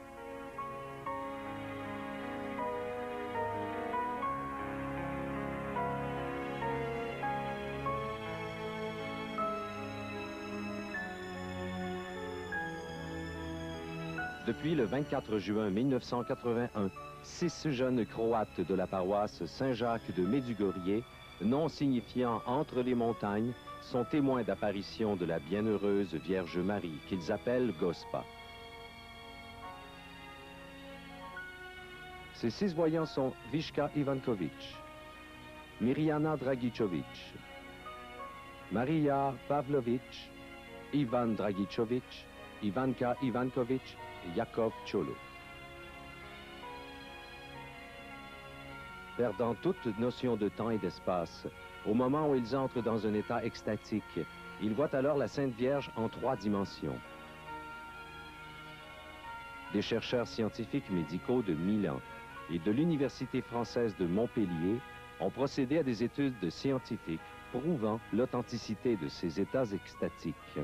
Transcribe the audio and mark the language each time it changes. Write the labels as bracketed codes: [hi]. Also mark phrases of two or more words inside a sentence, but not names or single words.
[fr] Depuis le 24 juin 1981, 6 jeunes Croates de la paroisse Saint-Jacques de Medjugorje, nom signifiant « entre les montagnes », sont témoins d'apparition de la bienheureuse Vierge Marie, qu'ils appellent Gospa. Ces 6 voyants sont Viška Ivanković, Mirjana Dragičović, Marija Pavlović, Ivan Dragičović, Ivanka Ivanković et Jakov Čolo. Perdant toute notion de temps et d'espace, au moment où ils entrent dans un état extatique, ils voient alors la Sainte Vierge en 3 dimensions. Des chercheurs scientifiques médicaux de Milan et de l'Université française de Montpellier ont procédé à des études scientifiques prouvant l'authenticité de ces états extatiques.